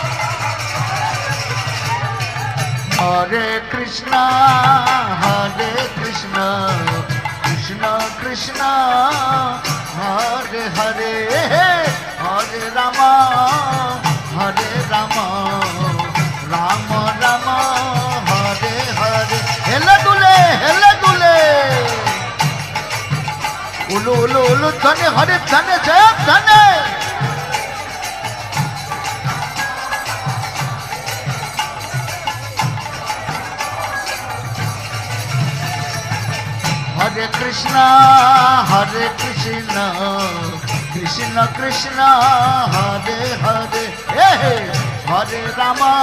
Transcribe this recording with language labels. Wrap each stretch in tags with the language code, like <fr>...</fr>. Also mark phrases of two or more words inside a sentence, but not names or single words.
<sa>হরে কৃষ্ণ কৃষ্ণ কৃষ্ণ হরে হরে হরে রাম রাম রাম হরে হরে</sa> <bn>হেলে দুলে উলু উলু উলু ধনে</bn> <sa>হরে ধনে জয় ধনে হরে কৃষ্ণ কৃষ্ণ কৃষ্ণ হরে হরে হরে রাম</sa>